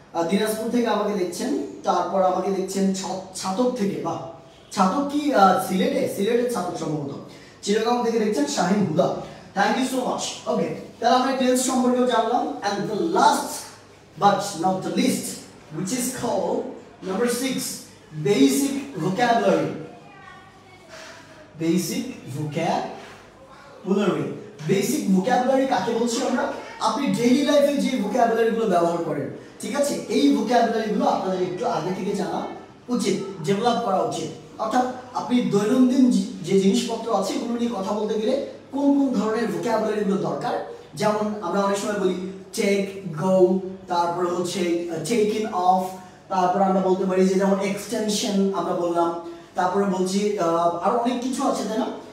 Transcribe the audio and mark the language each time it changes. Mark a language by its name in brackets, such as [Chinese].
[Bangla] দিনাজপুর থেকে আমাকে দেখছেন, তারপর আমাকে দেখছেন ছাতক থেকে, বাহ, ছাতক কি সিলেটের ছাতক সম্ভবত। চিটাগাং থেকে দেখছেন শাহিন হুদা, [English] Thank you so much. [Bangla] ওকে, তাহলে আমরা টেন্স সম্পর্কেও জানলাম। [English] And the last but not the least which is called number 6, basic vocabulary. [Bangla] Basic vocabulary, basic vocabulary কাকে বলছি আমরা? আপনি ডেইলি লাইফে যে vocabulary গুলো ব্যবহার করেন, ঠিক আছে, এই vocabulary গুলো আপনাদের একটু আগে থেকে জানা উচিত, ডেভেলপ করা উচিত। অর্থাৎ আপনি দৈনন্দিন যে জিনিসপত্র আছে এগুলো নিয়ে কথা বলতে গেলে কোন কোন ধরনের vocabulary গুলো দরকার, যেমন আমরা অনেক সময় বলি টেক, গো, তারপর হচ্ছে টেকিং অফ, তারপর আমরা বলতে পারি যে যেমন এক্সটেনশন আমরা বললাম, তারপরে বলছি আরো অনেক কিছু আছে, তাই না?